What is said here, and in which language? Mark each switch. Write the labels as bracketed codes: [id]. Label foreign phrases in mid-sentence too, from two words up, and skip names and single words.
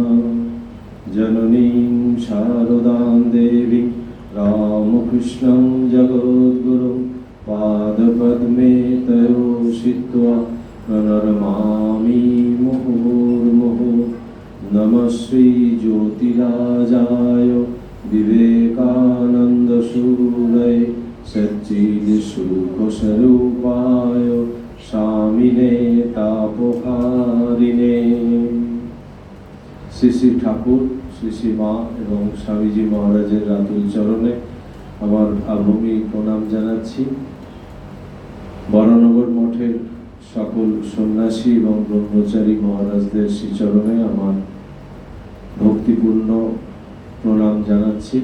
[sa] जननीं शारदां देवीं रामकृष्णं जगद्गुरुं पादपद्मे तयो शित्वा प्रणमामि मुहुर्मुहुः। नमः श्री ज्योतिराजाय विवेकानन्दसूरये सच्चिदसुखस्वरूपाय स्वामिने तापहारिणे। [bn] শ্রী শ্রী ঠাকুর, শ্রী শ্রী মা এবং স্বামীজি মহারাজের রাতুল চরণে আমার আভূমি প্রণাম জানাচ্ছি। বরানগর মঠের সকল সন্ন্যাসী এবং ব্রহ্মচারী মহারাজদের শ্রীচরণে আমার ভক্তিপূর্ণ প্রণাম জানাচ্ছি।